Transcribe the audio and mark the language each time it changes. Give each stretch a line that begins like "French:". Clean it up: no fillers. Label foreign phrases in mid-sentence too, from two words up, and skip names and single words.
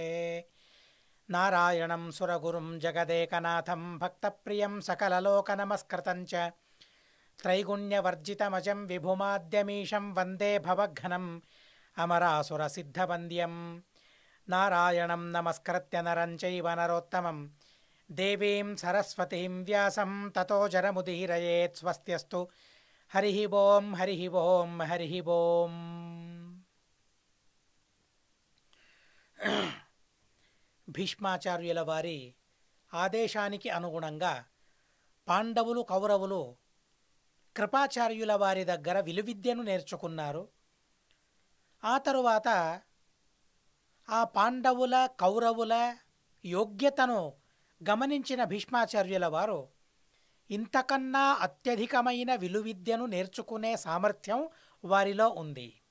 Sanskrit: नारायणं सुरगुरुं जगदेकनाथं भक्तप्रियं सकललोकनमस्कृतं च त्रैगुण्यवर्जितमजं विभुमाद्यमीशं वन्दे भवघ्नम् अमरासुरसिद्धवन्द्यं। नारायणं नमस्कृत्य नरं चैव नरोत्तमं देवीं सरस्वतीं व्यासं ततो जरमुदीरयेत्। स्वस्त्यस्तु हरिः ओं हरिः ओं हरिः ओं।
Telugu: భీష్మాచార్యుల వారి ఆదేశానికి అనుగుణంగా పాండవులు కౌరవులు కృపాచార్యుల వారి దగ్గర విలువిద్యను నేర్చుకున్నారు. ఆ తరువాత ఆ పాండవుల కౌరవుల యోగ్యతను గమనించిన భీష్మాచార్యుల వారు ఇంతకన్నా అత్యధికమైన విలువిద్యను నేర్చుకునే సామర్థ్యం వారిలో ఉంది.